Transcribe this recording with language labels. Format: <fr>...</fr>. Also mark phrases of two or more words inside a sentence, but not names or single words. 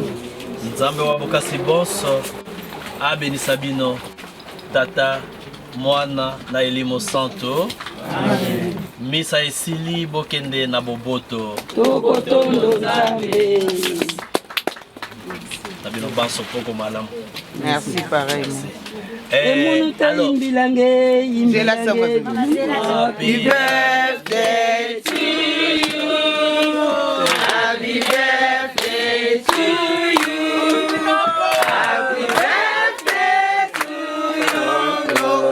<ln>nzambe wa bokasi bonso abenisa bino tata mwana na elimo santo misa esili bokende na boboto tokotondo nzambe na bino banso poko malamu</ln> <fr>Merci pareillement.</fr> <ln>emunu tayimbilange yimbilange</ln> <en>Happy birthday to you. Happy birthday to you. Happy birthday to you.</en>